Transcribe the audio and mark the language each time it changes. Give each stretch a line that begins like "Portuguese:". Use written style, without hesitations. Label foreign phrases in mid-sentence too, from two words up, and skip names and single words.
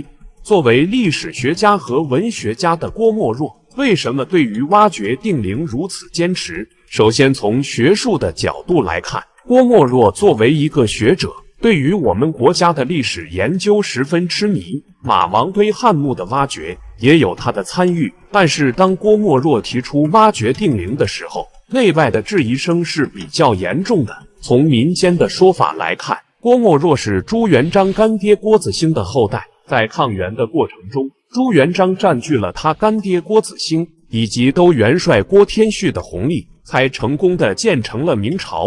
Chinese: 作為歷史學家和文學家的郭沫若，為什麼對於挖掘定陵如此堅持？首先從學術的角度來看，郭沫若作為一個學者，對於我們國家的歷史研究十分痴迷。馬王堆漢墓的挖掘也有他的參與，但是當郭沫若提出挖掘定陵的時候，內外的質疑聲是比較嚴重的。從民間的說法來看，郭沫若是朱元璋乾爹郭子興的後代，在抗元的過程中，朱元璋占據了他乾爹郭子興以及都元帥郭天旭的紅利，才成功的建成了明朝。